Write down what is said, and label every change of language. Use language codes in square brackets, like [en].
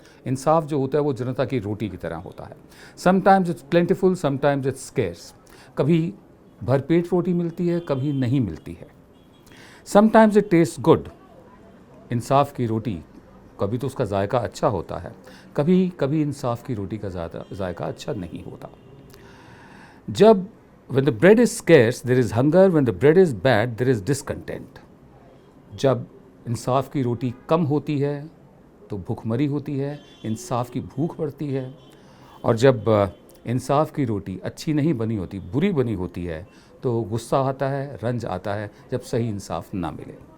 [hi] इंसाफ जो होता है वो जनता की रोटी की तरह होता है। [en] Sometimes it's plentiful, sometimes it's scarce. [hi] कभी भरपेट रोटी मिलती है, कभी नहीं मिलती है। [en] Sometimes it taste good. [hi] इंसाफ की रोटी कभी तो उसका जायका अच्छा होता है, कभी कभी इंसाफ की रोटी का जायका अच्छा नहीं होता। [en] जब When the bread is scarce, there is hunger. When the bread is bad, there is discontent. [hi] जब इंसाफ की रोटी कम होती है तो भूखमरी होती है, इंसाफ की भूख बढ़ती है। और जब इंसाफ की रोटी अच्छी नहीं बनी होती, बुरी बनी होती है, तो गुस्सा आता है, रंज आता है जब सही इंसाफ ना मिले।